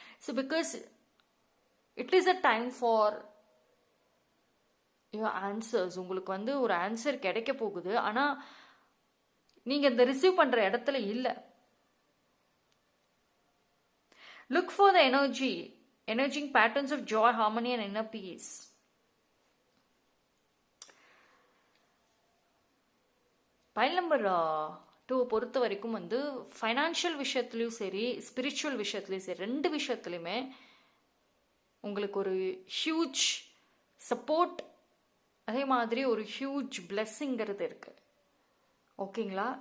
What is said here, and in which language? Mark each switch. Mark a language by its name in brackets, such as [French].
[English] So because it is a time for your answers. [Tamil] உங்களுக்கு வந்து ஒரு ஆன்சர் கிடைக்க போகுது, ஆனால் நீங்கள் இந்த ரிசீவ் பண்ணுற இடத்துல இல்லை. [English] Look for the energizing patterns of joy, harmony and inner peace. [Tamil] File number 2 பொறுத்த வரைக்கும் வந்து ஃபைனான்ஷியல் விஷயத்துலையும் சரி, ஸ்பிரிச்சுவல் விஷயத்துலையும் சரி, ரெண்டு விஷயத்துலையுமே உங்களுக்கு ஒரு ஹியூஜ் சப்போர்ட், அதே மாதிரி ஒரு ஹியூஜ் பிளெஸ்ஸிங்கிறது இருக்குது. ஓகேங்களா?